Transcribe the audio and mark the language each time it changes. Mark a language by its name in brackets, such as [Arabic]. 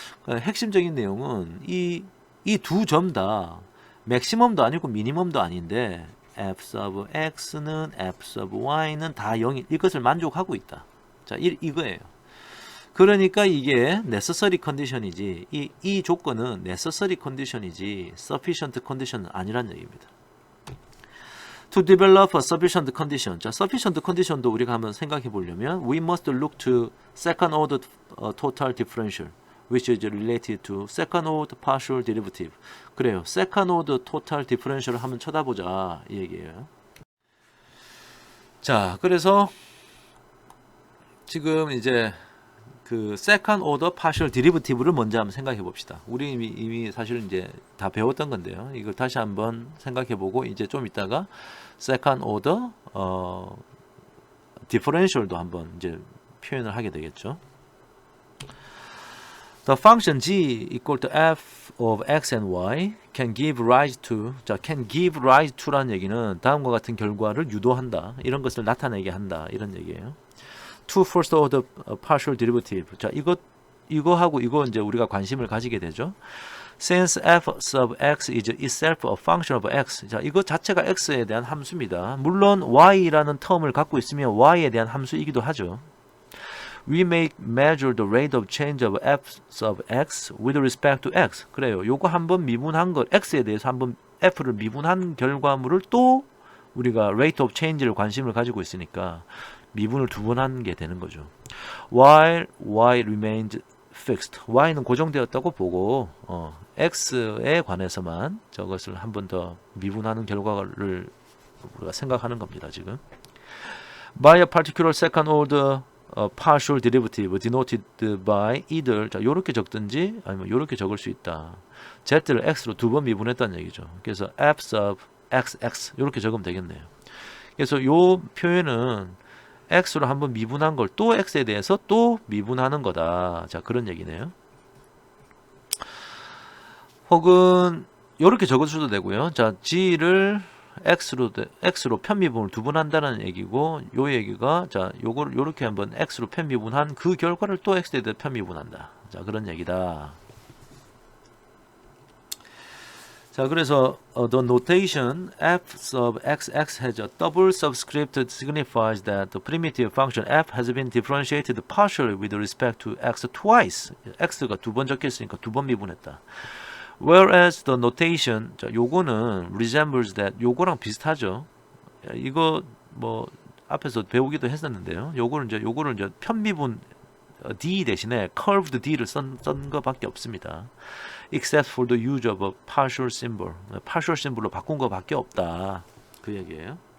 [Korean] 핵심적인 내용은 이 두 점 다 맥시멈도 아니고 미니멈도 아닌데 f sub x는 f sub y는 다 0인 이것을 만족하고 있다. 자, 이거예요. 그러니까 이게 necessary condition이지 이 조건은 necessary condition이지 sufficient condition은 아니란 얘기입니다. [English] To develop a sufficient condition. [Korean] 자, sufficient condition도 우리가 한번 생각해 보려면 [English] we must look to second order total differential which is related to second order partial derivative. [Korean] 그래요. second order total differential을 한번 쳐다보자 이 얘기예요. 자, 그래서 지금 이제 그 second order partial derivative를 먼저 한번 생각해 봅시다. 우리 이미 사실 이제 다 배웠던 건데요. 이걸 다시 한번 생각해 보고 이제 좀 이따가 second order differential도 한번 이제 표현을 하게 되겠죠. [English] The function g equal to f of x and y can give rise to, 자, can give rise to라는 얘기는 [Korean] 다음과 같은 결과를 유도한다. 이런 것을 나타내게 한다. 이런 얘기예요. [English] To first order partial derivative. [Korean] 자, 이거하고 이거 이제 우리가 관심을 가지게 되죠. [English] Since f sub x is itself a function of x. [Korean] 자, 이거 자체가 x에 대한 함수입니다. 물론 y라는 텀을 갖고 있으면 y에 대한 함수이기도 하죠. [English] We may measure the rate of change of f sub x with respect to x. [Korean] 그래요. 요거 한번 미분한 거, x에 대해서 한번 f를 미분한 결과물을 또 우리가 rate of change를 관심을 가지고 있으니까 미분을 두 번 하는 게 되는 거죠. [English] While y remains fixed. [Korean] y는 고정되었다고 보고 x에 관해서만 저것을 한 번 더 미분하는 결과를 우리가 생각하는 겁니다. 지금. [English] By a particular second order partial derivative denoted by either, [Korean] 자, 요렇게 적든지 아니면 요렇게 적을 수 있다. z를 x로 두 번 미분했다는 얘기죠. 그래서 f sub xx 요렇게 적으면 되겠네요. 그래서 요 표현은 x로 한번 미분한 걸 또 x에 대해서 또 미분하는 거다. 자, 그런 얘기네요. 혹은 요렇게 적을 수도 되고요. 자, g를 x로 편미분을 두 번 한다는 얘기고, 요 얘기가, 자, 요걸 요렇게 한번 x로 편미분한 그 결과를 또 x에 대해 편미분한다. 자, 그런 얘기다. 자, 그래서 [English] the notation f sub xx has a double subscript signifies that the primitive function f has been differentiated partially with respect to x twice. [Korean] x가 두 번 적혀 있으니까 두 번 미분했다. [English] Whereas the notation, [Korean] 자, 요거는 [English] resembles that, [Korean] 요거랑 비슷하죠. 이거 뭐 앞에서 배우기도 했었는데요. 요거를 이제 편미분 d 대신에 curved d를 쓴 거밖에 없습니다. [English] Except for the use of a partial symbol. partial symbol로 [Korean] 바꾼 거밖에 없다. 그 얘기예요.